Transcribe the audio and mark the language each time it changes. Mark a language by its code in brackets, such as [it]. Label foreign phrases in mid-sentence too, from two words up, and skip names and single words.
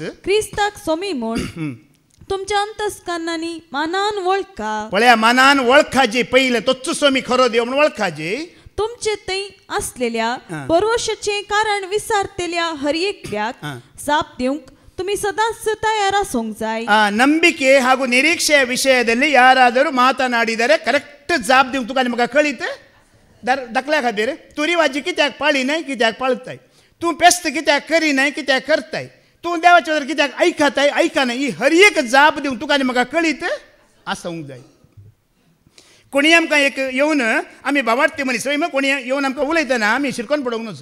[kok] क्रिस्ताक सोमी म्हूण तुमच्या अंतस्करणांनी मानान वळखा पळया मानान वळखाजी पयलें तोच सोमी खरो देव म्हूण वळखाजी तुमचे थंय असलेल्या परवशाचें कारण विसारतेल्या हर एकल्याक जाप दिवंक तुम्ही सदाच तयार आसोंक जाय. [kn] ನಂಬಿಕೆ ಹಾಗೂ ನಿರೀಕ್ಷೆಯ ವಿಷಯದಲ್ಲಿ ಯಾರಾದರೂ ಮಾತನಾಡಿದರೆ [kok] ಕರೆಕ್ಟ್ जाप दिवंक तुका म्हाका कळीत दाखल्या खातीर तूं रिवाजी कित्याक पाळी न्हय कित्याक पाळताय, तूं पेस्त कित्याक करी न्हय कित्याक करताय, तूं देवाचे जर कित्याक ऐकताय ऐका न्हय, ही हर एक जाप दिवंक तुका म्हाका कळीत आसोंक जाय. कोणी आमकां एक येवन आमी भावार्थी मनीस कोणी येवन आमकां उलयतना आमी शिरकोन पडोंक नजो.